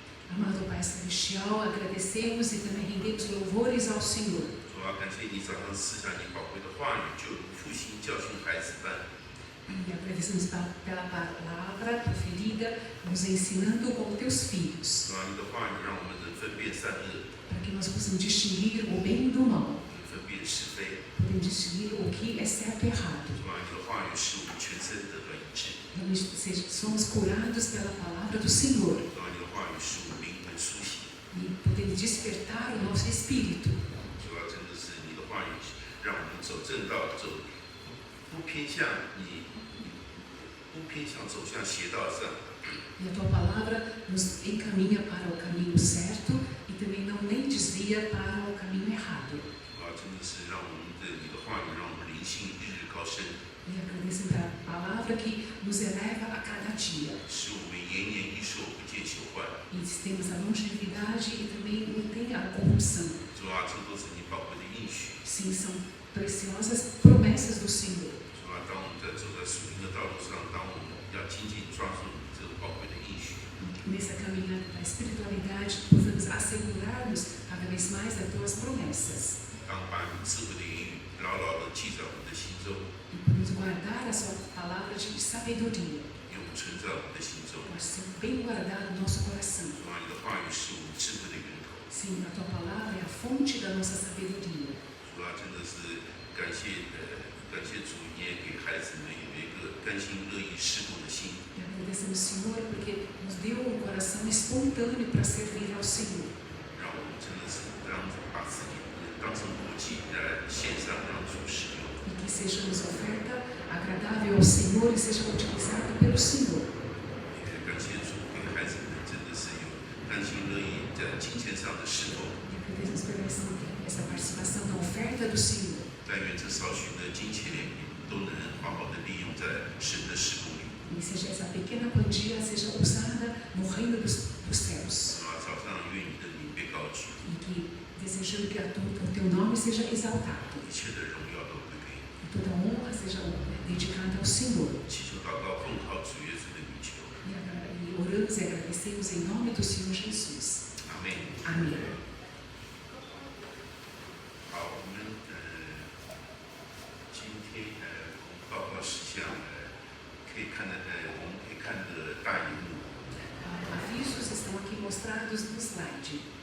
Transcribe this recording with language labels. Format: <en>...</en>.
<pt>Amado Pai Celestial, agradecemos e também rendemos louvores ao Senhor.</pt> <zh>主要感谢你早上赐下你宝贵的话语，就如父亲教训孩子般。</zh> <pt>E agradecemos pela palavra proferida, nos ensinando como teus filhos.</pt> <zh>主要你的话语让我们能分辨善恶，</zh> <pt>Para que nós possamos distinguir o bem do mal.</pt> <zh>能分辨是非。</zh> <pt>Podemos distinguir o que é certo e errado.</pt> <zh>主要你的话语使我们全身得到医治。</zh> <pt>somos curados pela palavra do Senhor</pt> <zh>让你的话语使我们灵魂苏醒。</zh> <pt>e podemos despertar o nosso espírito.</pt> <zh>主要真的是你的话语让我们走正道，不偏向走向邪道上。</zh> <pt>E a tua palavra nos encaminha para o caminho certo e também não nem desvia para o caminho errado.</pt> <zh>主要真的是让我们你的话语让我们灵性日日高升，</zh> <pt>E agradeço pela palavra que nos eleva a cada dia.</pt> <zh>使我们延年益寿，不见朽坏。</zh> <pt>E temos a longevidade e também não tem a corrupção.</pt> <zh>主啊，这都是你宝贵的应许。</zh> <pt>Sim, são preciosas promessas do Senhor.</pt> <zh>主啊，当我们在走在属灵的道路上，当我们要紧紧抓住你这个宝贵的应许，</zh> <pt>Nessa caminhada da espiritualidade, possamos assegurar-nos cada vez mais das tuas promessas.</pt> <zh>当把你智慧的言语牢牢地记在我们的心中，</zh> <pt>E podemos guardar a sua palavra de sabedoria.</pt> <zh>永存在我们的心中。</zh> <pt>Pode ser bem guardado no nosso coração.</pt> <zh>主啊，你的话语是我们智慧的源头。</zh> <pt>Sim, a tua palavra é a fonte da nossa sabedoria.</pt> <zh>主啊，真的是感谢主，你也给孩子们有一个甘心乐意侍奉的心。</zh> <pt>E agradecemos, Senhor, porque nos deu um coração espontâneo para servir ao Senhor.</pt> <zh>让我们真的是把自己当成活祭来献上，让主使用。</zh> <pt>E que sejamos oferta agradável ao Senhor e seja utilizado pelo Senhor.</pt> <zh>也感谢主，给孩子们真的是有甘心乐意在金钱上的侍奉。</zh> <pt>E agradecemos por essa participação na oferta do Senhor.</pt> <zh>但愿这少许的金钱都能好好的利用在神的事工里。</zh> <pt>E seja essa pequena quantia seja usada no reino dos céus.</pt> <zh>主啊，早上愿你的名被高举，</zh> <pt>E que desejando que o teu nome seja exaltado.</pt> <zh>一切的荣耀都归给你。</zh> <pt>E toda honra seja dedicada ao Senhor.</pt> <zh>祈求祷告，奉靠主耶稣的名求。</zh> <pt>E oramos e agradecemos em nome do Senhor Jesus.</pt> <zh>阿门。</zh> <pt>Amém.</pt> <zh>好，我们今天报告事项可以看的我们可以看的大荧幕。</zh> <pt>Avisos estão aqui mostrados no slide.</pt>